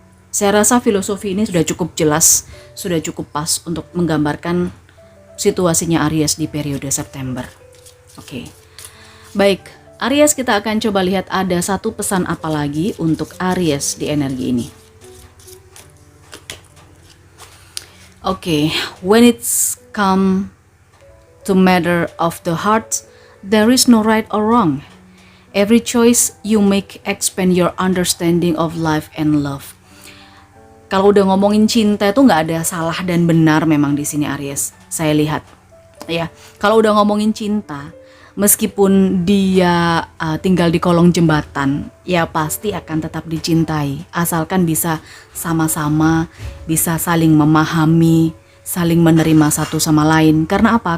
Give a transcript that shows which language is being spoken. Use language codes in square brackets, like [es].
[id] Saya rasa filosofi ini sudah cukup jelas, sudah cukup pas untuk menggambarkan situasinya Aries di periode September. Oke. Baik, Aries, kita akan coba lihat ada satu pesan apa lagi untuk Aries di energi ini. [en] Oke, when it's come to matter of the heart, there is no right or wrong. Every choice you make expand your understanding of life and love. [id] Kalau udah ngomongin cinta itu nggak ada salah dan benar memang di sini Aries. Saya lihat, ya. Kalau udah ngomongin cinta, meskipun dia tinggal di kolong jembatan, ya pasti akan tetap dicintai. Asalkan bisa sama-sama, bisa saling memahami, saling menerima satu sama lain. Karena apa?